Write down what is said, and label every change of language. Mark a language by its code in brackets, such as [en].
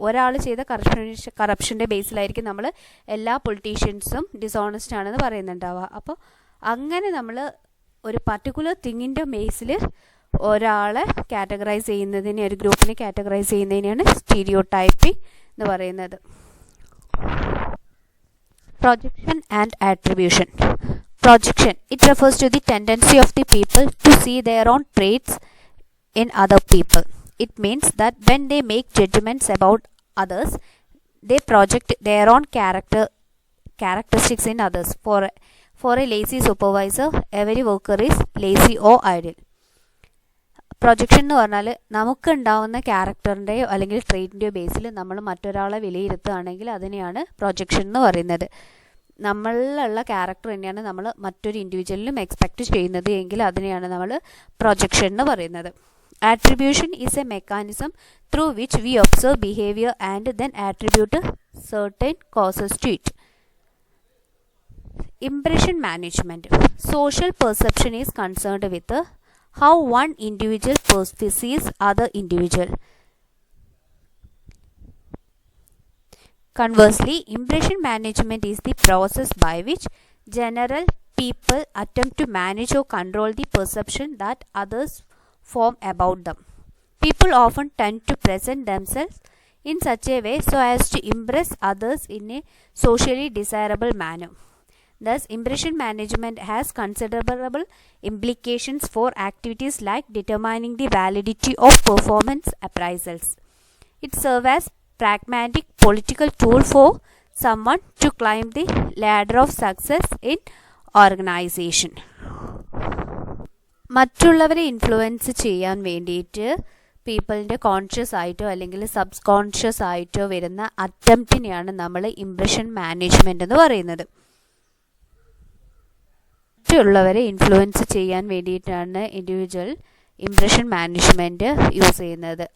[ml] ഒരാൾ ചെയ്ത കറപ്ഷൻ്റെ ബേസിലായിരിക്കും നമ്മൾ എല്ലാ പൊളിറ്റീഷ്യൻസും ഡിസോണസ്റ്റ് ആണെന്ന് പറയുന്നുണ്ടാവുക. അപ്പോൾ അങ്ങനെ നമ്മൾ ഒരു പർട്ടിക്കുലർ തിങ്ങിൻ്റെ ബേസിൽ ഒരാളെ കാറ്റഗറൈസ് ചെയ്യുന്നതിനെ, ഒരു ഗ്രൂപ്പിനെ കാറ്റഗറൈസ് ചെയ്യുന്നതിനെയാണ് സ്റ്റീരിയോടൈപ്പിംഗ് എന്ന് പറയുന്നത്. [en] Projection and attribution. Projection, it refers to the tendency of the people to see their own traits in other people. It means that when they make judgments about others, they project their own characteristics in others. For a lazy supervisor, every worker is lazy or idle. [ml] Projection എന്ന് പറഞ്ഞാൽ നമുക്കുണ്ടാവുന്ന ക്യാരക്ടറിൻ്റെയോ അല്ലെങ്കിൽ ട്രെയിറ്റിൻ്റെയോ ബേസിൽ നമ്മൾ മറ്റൊരാളെ വിലയിരുത്തുകയാണെങ്കിൽ അതിനെയാണ് projection എന്ന് പറയുന്നത്. നമ്മളിലുള്ള character തന്നെയാണ് നമ്മൾ മറ്റൊരു ഇൻഡിവിജ്വലിനും എക്സ്പെക്റ്റ് ചെയ്യുന്നത് എങ്കിൽ അതിനെയാണ് നമ്മൾ പ്രൊജക്ഷൻ എന്ന് പറയുന്നത്. [en] Attribution is a mechanism through which we observe behaviour and then attribute certain causes to it. Impression management. Social perception is concerned with how one individual perceives other individual. Conversely, impression management is the process by which general people attempt to manage or control the perception that others form about them. People often tend to present themselves in such a way so as to impress others in a socially desirable manner. Thus, impression management has considerable implications for activities like determining the validity of performance appraisals. It serves as pragmatic political tool for someone to climb the ladder of success in organization. [ml] മറ്റുള്ളവരെ influence ചെയ്യാൻ വേണ്ടിയിട്ട് പീപ്പിളിൻ്റെ conscious ആയിട്ടോ അല്ലെങ്കിൽ sub conscious ആയിട്ടോ വരുന്ന അറ്റംപ്റ്റിനെയാണ് നമ്മൾ impression management എന്ന് പറയുന്നത്. മറ്റുള്ളവരെ ഇൻഫ്ലുവൻസ് ചെയ്യാൻ വേണ്ടിയിട്ടാണ് ഇൻഡിവിജ്വൽ ഇംപ്രഷൻ മാനേജ്മെൻറ്റ് യൂസ് ചെയ്യുന്നത്.